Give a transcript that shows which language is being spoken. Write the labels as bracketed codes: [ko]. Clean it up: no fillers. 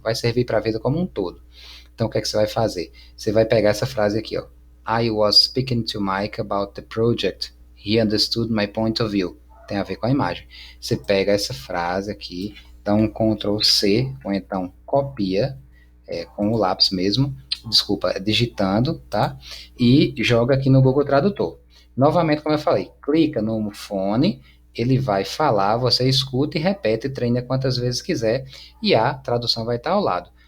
[pt] Vai servir para a vida como um todo. Então, o que é que você vai fazer? Você vai pegar essa frase aqui, ó. [en] I was speaking to Mike about the project. He understood my point of view. [pt] tem a ver com a imagem. Você pega essa frase aqui, dá um Ctrl C, ou então copia, com o lápis mesmo, desculpa, digitando, tá? E joga aqui no Google Tradutor. Novamente, como eu falei, clica no fone, ele vai falar, você escuta e repete, treina quantas vezes quiser, e a tradução vai estar ao lado.